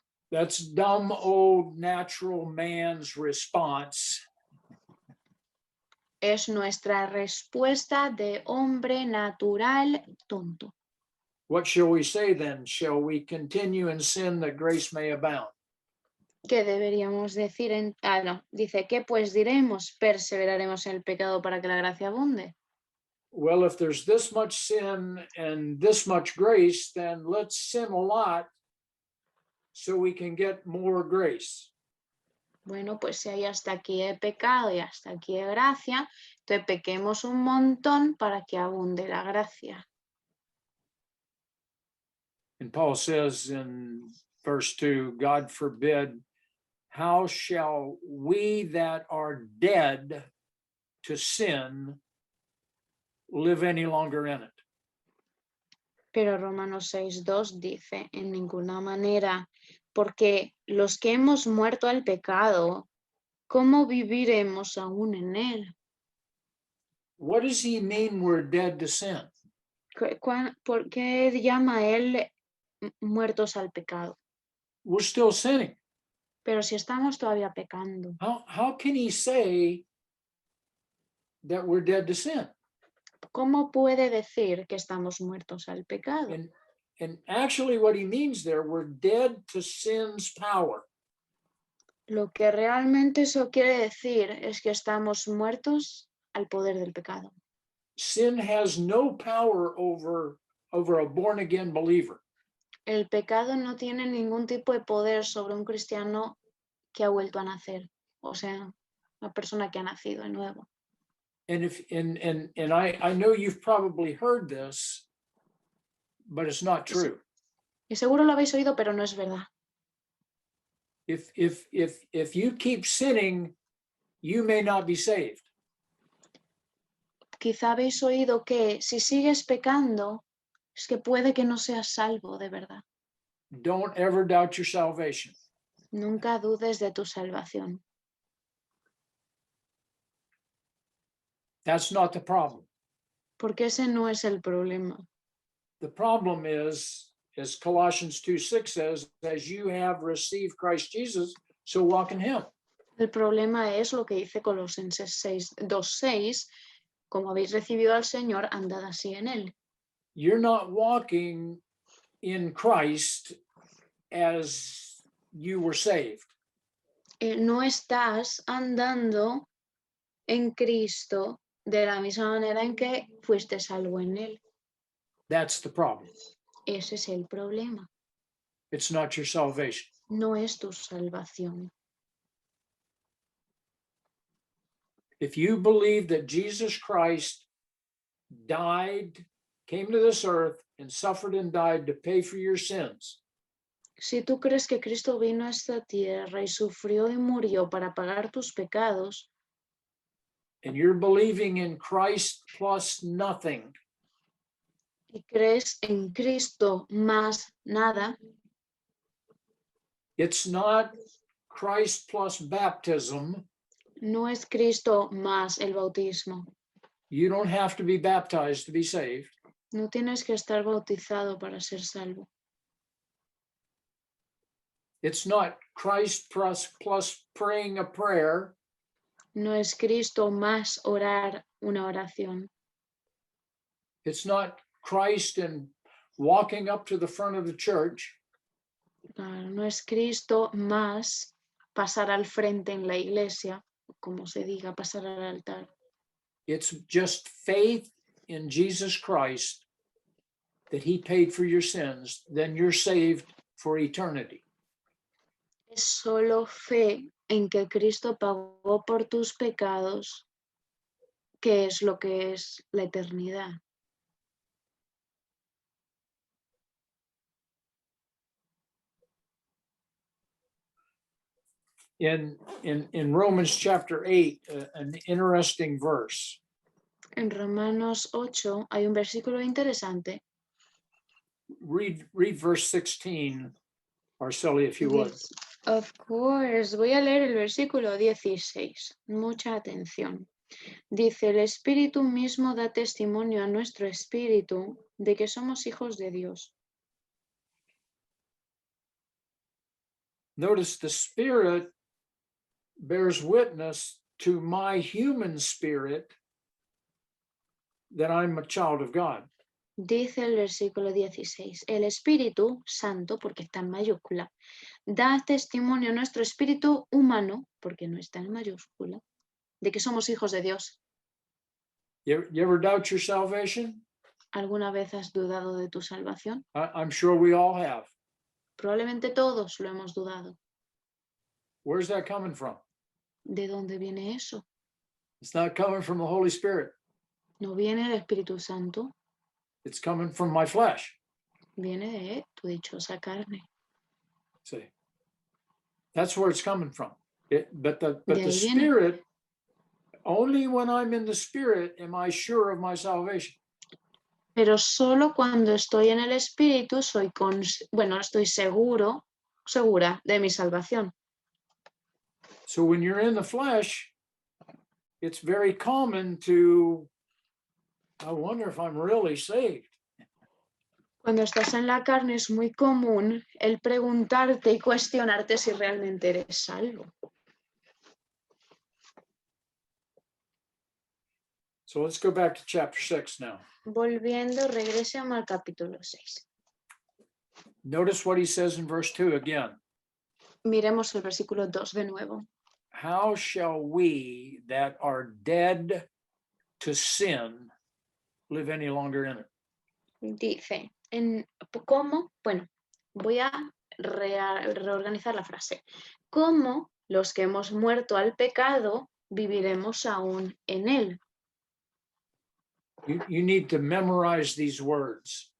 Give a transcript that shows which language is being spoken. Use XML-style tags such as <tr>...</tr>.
<en>That's dumb old natural man's response.</en> <es>Es nuestra respuesta de hombre natural tonto.</es> <en>What shall we say then? Shall we continue in sin that grace may abound?</en> <es>¿Qué deberíamos decir? Dice, ¿qué pues diremos? Perseveraremos en el pecado para que la gracia abunde.</es> <en>Well, if there's this much sin and this much grace, then let's sin a lot so we can get more grace.</en> <es>Bueno, pues si hay hasta aquí he pecado y hasta aquí he gracia, entonces pequemos un montón para que abunde la gracia.</es> <en>And Paul says in verse 2, God forbid, how shall we that are dead to sin live any longer in it?</en> <es>Pero Romanos 6:2 dice, en ninguna manera, porque los que hemos muerto al pecado, ¿cómo viviremos aún en él?</es> <en>What does he mean we're dead to sin?</en> <es>¿Por qué llama él muertos al pecado?</es> <en>We're still sinning.</en> <es>Pero si estamos todavía pecando,</es> <en>How can he say that we're dead to sin?</en> <es>¿cómo puede decir que estamos muertos al pecado?</es> <en>And actually what he means there, we're dead to sin's power.</en> <es>Lo que realmente eso quiere decir es que estamos muertos al poder del pecado.</es> <en>Sin has no power over a born again believer.</en> <es>El pecado no tiene ningún tipo de poder sobre un cristiano que ha vuelto a nacer, o sea, una persona que ha nacido de nuevo.</es> <en>And I know you've probably heard this, but it's not true.</en> <es>Y seguro lo habéis oído, pero no es verdad.</es> <en>If you keep sinning, you may not be saved.</en> <es>Quizá habéis oído que si sigues pecando, es que puede que no seas salvo de verdad.</es> <en>Don't ever doubt your salvation.</en> <es>Nunca dudes de tu salvación.</es> <en>That's not the problem.</en> <es>Porque ese no es el problema.</es> <en>The problem is, as Colossians 2:6 says, as you have received Christ Jesus, so walk in him.</en> <es>El problema es lo que dice Colosenses 2:6, como habéis recibido al Señor, andad así en él.</es> <en>You're not walking in Christ as you were saved.</en> <es>No estás andando en Cristo de la misma manera en que fuiste salvo en él.</es> <en>That's the problem.</en> <es>Ese es el problema.</es> <en>It's not your salvation.</en> <es>No es tu salvación.</es> <en>If you believe that Jesus Christ died, came to this earth, and suffered and died to pay for your sins,</en> <es>Si tú crees que Cristo vino a esta tierra y sufrió y murió para pagar tus pecados,</es> <en>and you're believing in Christ plus nothing,</en> <es>y crees en Cristo más nada,</es> <en>it's not Christ plus baptism.</en> <es>no es Cristo más el bautismo.</es> <en>You don't have to be baptized to be saved.</en> <es>No tienes que estar bautizado para ser salvo.</es> <en>It's not Christ plus praying a prayer.</en> <es>No es Cristo más orar una oración.</es> <en>It's not Christ and walking up to the front of the church.</en> <es>Claro, no es Cristo más pasar al frente en la iglesia, como se diga, pasar al altar.</es> <en>It's just faith in Jesus Christ that he paid for your sins, then you're saved for eternity.</en> <es>Es solo fe en que Cristo pagó por tus pecados, que es lo que es la eternidad.</es> <en>In Romans chapter 8, an interesting verse.</en> <es>En Romanos 8 hay un versículo interesante.</es> <en>Read verse 16, Arceli, if you would. Yes, of course.</en> <es>Voy a leer el versículo 16. Mucha atención. Dice, el Espíritu mismo da testimonio a nuestro espíritu de que somos hijos de Dios.</es> <en>Notice the Spirit bears witness to my human spirit that I'm a child of God.</en> <es>Dice el versículo 16, el Espíritu Santo, porque está en mayúscula, da testimonio a nuestro espíritu humano, porque no está en mayúscula, de que somos hijos de Dios.</es> <en>You ever doubt your salvation?</en> <es>¿Alguna vez has dudado de tu salvación?</es> <en>I'm sure we all have.</en> <es>Probablemente todos lo hemos dudado.</es> <en>Where's that coming from?</en> <es>¿De dónde viene eso?</es> <en>It's not coming from the Holy Spirit.</en> <es>No viene del Espíritu Santo,</es> <en>It's coming from my flesh.</en> <es>viene de tu dichosa carne.</es> <en>See, that's where it's coming from. But</en> <es>De</es> <en>the</en> <es>ahí viene.</es> <en>Spirit, only when I'm in the Spirit am I sure of my salvation.</en> <es>Pero solo cuando estoy en el Espíritu estoy segura de mi salvación.</es> <en>So when you're in the flesh, it's very common to, I wonder if I'm really saved.</en> <es>Cuando estás en la carne es muy común el preguntarte y cuestionarte si realmente eres salvo.</es> <en>So let's go back to chapter 6 now.</en> <es>Volviendo, regresemos al capítulo 6.</es> <en>Notice what he says in verse 2 again.</en> <es>Miremos el versículo 2 de nuevo.</es> <en>How shall we that are dead to sin live any longer in it?</en> <es>Dice, ¿cómo? Bueno, voy a reorganizar la frase. ¿Cómo los que hemos muerto al pecado viviremos aún en él?</es> <en>You need to memorize these words.</en>